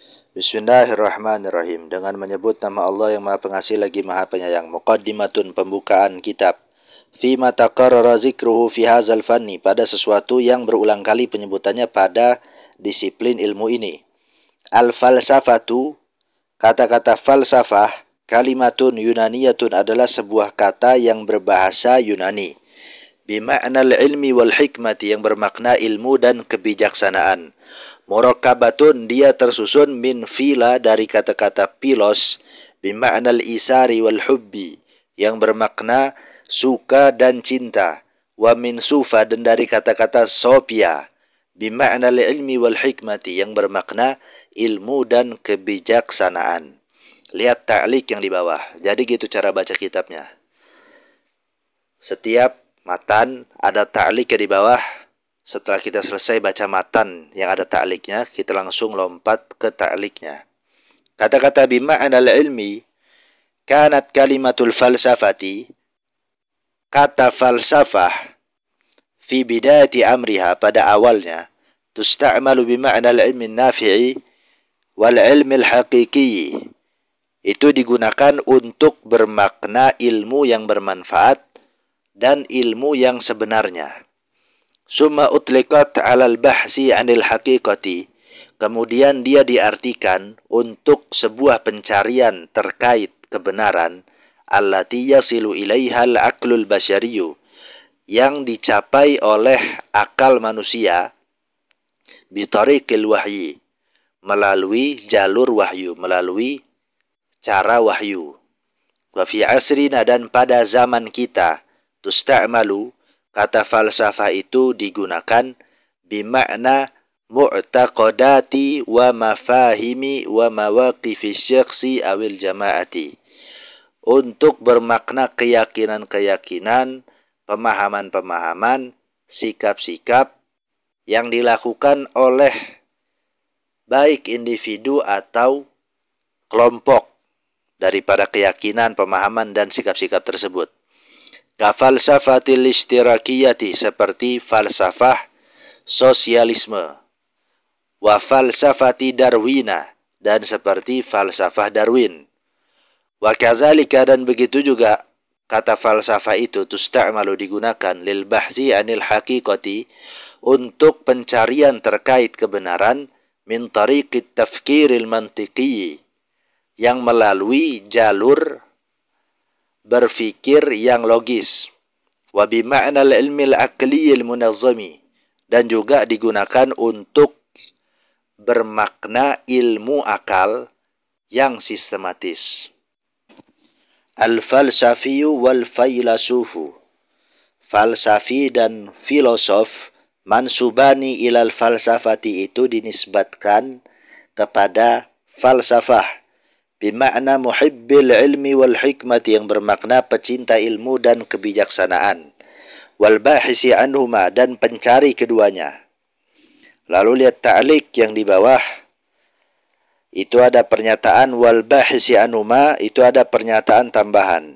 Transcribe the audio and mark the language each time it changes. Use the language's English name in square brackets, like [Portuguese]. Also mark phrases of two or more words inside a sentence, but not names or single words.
[Indonesian] Bismillahirrahmanirrahim. Dengan menyebut nama Allah yang Maha Pengasih lagi Maha Penyayang. Muqaddimatun, pembukaan kitab. [Arabic] فيما تقرر ذكره في هذا الفن, [Indonesian] pada sesuatu yang berulang kali penyebutannya pada disiplin ilmu ini. Al-falsafatu, kata-kata falsafah, [Arabic] كلمة يونانية, [Indonesian] adalah sebuah kata yang berbahasa Yunani. [Arabic] بمعنى العلم والحكمة, [Indonesian] yang bermakna ilmu dan kebijaksanaan. [Arabic] Murakkabatun, [Indonesian] dia tersusun [Arabic] من فيلا, [Indonesian] dari kata-kata pilos, [Arabic] بمعنى الإيثار والحب, [Indonesian] yang bermakna suka dan cinta, [Arabic] ومن سوفا, [Indonesian] dan dari kata-kata sofia, [Arabic] بمعنى العلم والحكمة, [Indonesian] yang bermakna ilmu dan kebijaksanaan. Lihat ta'liq yang di bawah. Jadi gitu cara baca kitabnya. Setiap matan ada ta'liq di bawah. Setelah kita selesai baca matan yang ada ta'liqnya, kita langsung lompat ke ta'liqnya. [Arabic] Kata-kata بمعنى العلم، كانت كلمة الفلسفة, [Indonesian] kata falsafah, [Arabic] في بداية أمرها, [Indonesian] pada awalnya, [Arabic] تستعمل بمعنى العلم النافع والعلم الحقيقي, [Indonesian] itu digunakan untuk bermakna ilmu yang bermanfaat dan ilmu yang sebenarnya. [Arabic] ثم أطلقت على البحث عن الحقيقة, [Indonesian] kemudian dia diartikan untuk sebuah pencarian terkait kebenaran, [Arabic] التي يصل إليها العقل البشري, [Indonesian] yang dicapai oleh akal manusia, [Arabic] بطريق الوحي, [Indonesian] melalui jalur wahyu, melalui cara wahyu. [Arabic] وفي عصرنا, [Indonesian] dan pada zaman kita, [Arabic] tusta'malu, [Indonesian] kata falsafah itu digunakan [Arabic] بمعنى معتقدات ومفاهيم ومواقف شخص أو الجماعة, [Indonesian] untuk bermakna keyakinan-keyakinan, pemahaman-pemahaman, sikap-sikap yang dilakukan oleh baik individu atau kelompok daripada keyakinan, pemahaman, dan sikap-sikap tersebut. [Arabic] كفلسفة الاشتراكية, [Indonesian] seperti falsafah sosialisme. [Arabic] وفلسفة داروين, [Indonesian] dan seperti falsafah Darwin. [Arabic] وكذلك, [Indonesian] dan begitu juga kata falsafah itu tusta'malu, digunakan [Arabic] للبحث عن الحقيقة, [Indonesian] untuk pencarian terkait kebenaran, [Arabic] من طريق التفكير المنطقي, [Indonesian] yang melalui jalur berfikir yang logis. [Arabic] وبمعنى العلم العقلي المنظم, [Indonesian] dan juga digunakan untuk bermakna ilmu akal yang sistematis. [Arabic] الفلسفي والفيلسوف, [Indonesian] falsafi dan filosof, [Arabic] منسوبان إلى الفلسفة, [Indonesian] itu dinisbatkan kepada falsafah, [Arabic] بمعنى محب العلم والحكمة, [Indonesian] yang bermakna pecinta ilmu dan kebijaksanaan, [Arabic] والباحث عنهما, [Indonesian] dan pencari keduanya. Lalu lihat ta'liq yang di bawah. Itu ada pernyataan [Arabic] والباحث عنهما, [Indonesian] itu ada pernyataan tambahan.